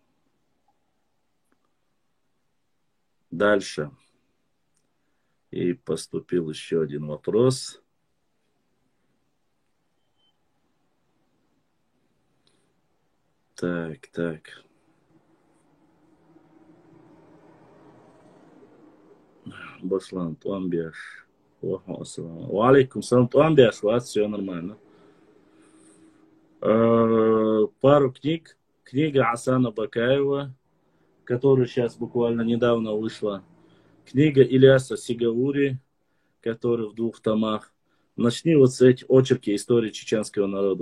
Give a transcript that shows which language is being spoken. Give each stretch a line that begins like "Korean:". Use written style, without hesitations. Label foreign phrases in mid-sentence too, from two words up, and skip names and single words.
Russian: Дальше. И поступил еще один вопрос. Так. Башлан, Туамбиаш.
Arabic: وعليكم السلام, Туамбиаш,
Russian: у вас все нормально. Пару книг. Книга Асана Бакаева, которая сейчас буквально недавно вышла. Книга Ильяса Сигаури, который в 2 томах. Начни вот с этих очерки истории чеченского народа.